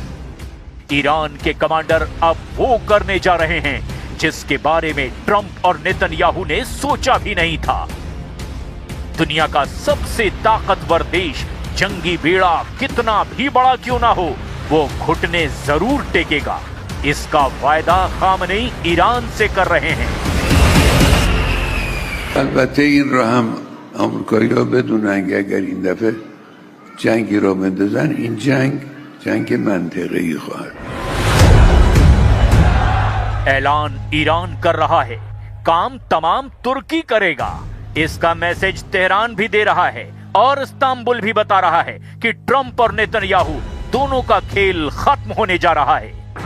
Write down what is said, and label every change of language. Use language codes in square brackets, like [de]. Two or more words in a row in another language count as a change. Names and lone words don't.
[hi] ईरान के कमांडर अब वो करने जा रहे हैं जिसके बारे में ट्रंप और नेतन्याहू ने सोचा भी नहीं था। दुनिया का सबसे ताकतवर देश जंगी बेड़ा कितना भी बड़ा क्यों ना हो, वो घुटने जरूर टेकेगा। इसका वायदा खामनेई ईरान से कर रहे हैं। [fa] البته این را هم آمریکایی‌ها بدونن که اگر این دفعه جنگی را بندازن این جنگ منطقه‌ای خواهد. [hi] ऐलान ईरान कर रहा है, काम तमाम तुर्की करेगा। इसका मैसेज तेहरान भी दे रहा है और इस्तांबुल भी बता रहा है कि ट्रंप और नेतन्याहू दोनों का खेल खत्म होने जा रहा है।